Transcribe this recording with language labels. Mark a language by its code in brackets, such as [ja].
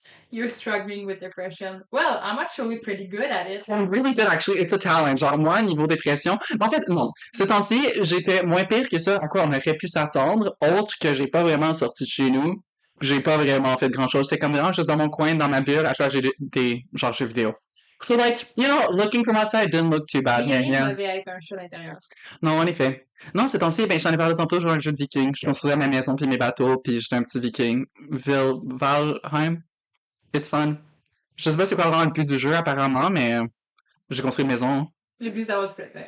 [en] You're struggling with depression. Well, I'm actually pretty good at it. I'm really good, actually. It's a talent. [fr] Genre, moi, niveau dépression. Mais en fait, non. Ces temps-ci, j'étais moins pire que ça à quoi on aurait pu s'attendre, autre que j'ai pas vraiment sorti de chez nous. J'ai pas vraiment fait grand-chose. J'étais comme vraiment juste dans mon coin, dans ma bulle, à faire des genre jeux vidéo. [en] So, like, you know, looking from outside didn't look too bad. [fr] Mais il y a [en] Yeah, [fr] rien qui [en] yeah. [fr] devait être un chat d'intérieur. Non, en effet. Non, ces temps-ci, ben, j'en ai parlé tantôt, je jouais à un jeu de viking. Je construisais ma maison puis mes bateaux, puis j'étais un petit viking. Valheim. [en] It's fun. [fr] Je sais pas c'est quoi vraiment le but du jeu, apparemment, mais j'ai construit une maison. Le but, c'est d'avoir du plaisir.